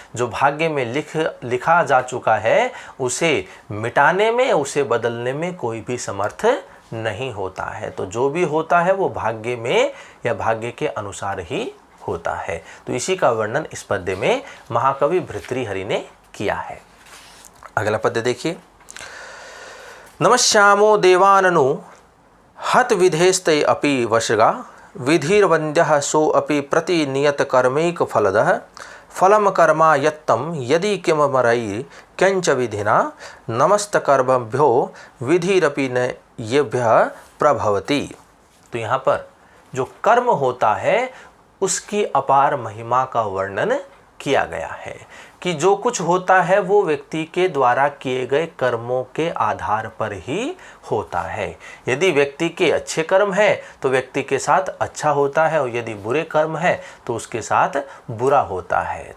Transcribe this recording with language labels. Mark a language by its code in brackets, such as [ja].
[hi] जो भाग्य में लिखा जा चुका है उसे मिटाने में, उसे बदलने में कोई भी समर्थ नहीं होता है। तो जो भी होता है वो भाग्य में या भाग्य के अनुसार ही होता है। तो इसी का वर्णन इस पद्य में महाकवि भर्तृहरि ने किया है। अगला पद्य देखिए। [sa] नमश्यामो देवाननु हत विधेस्ते अपि वशगा विधिर्वन्द्यः सो अपि प्रतिनियत कर्मैक फलदः फलम कर्मा यत्तम यदि किममरै किंच विधिना नमस्तकर्मभ्यो विधिरपि न येभ्यः प्रभवति। [hi] तो यहाँ पर जो कर्म होता है उसकी अपार महिमा का वर्णन किया गया है कि जो कुछ होता है वो व्यक्ति के द्वारा किए गए कर्मों के आधार पर ही होता है। यदि व्यक्ति के अच्छे कर्म है तो व्यक्ति के साथ अच्छा होता है और यदि बुरे कर्म है तो उसके साथ बुरा होता है।